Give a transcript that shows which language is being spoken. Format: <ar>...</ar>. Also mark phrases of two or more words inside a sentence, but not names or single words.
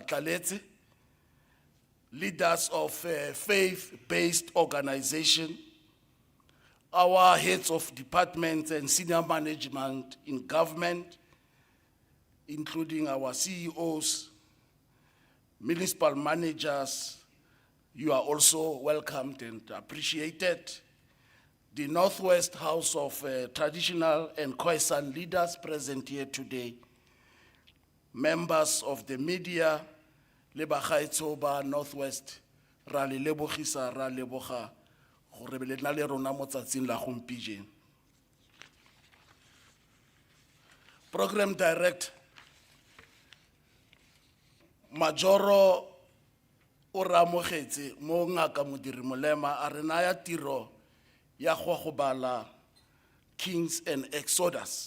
<en>Tlaletse, leaders of faith-based organizations, our heads of departments and senior management in government, including our CEOs, municipal managers, you are also welcomed and appreciated. The Northwest House of Traditional and Khoisan leaders present here today, members of the media,</en> <tn>le bagaetsho ba Northwest, ra le lebogisa ra leboga gore le na le rona mo tsatsing la gompieno.</tn> <en>Program Director</en> <tn>Majoro o re amogetse mo Ngaka Mudiri Molema a re naya tiro ya go bala Kings and Exodus.</tn>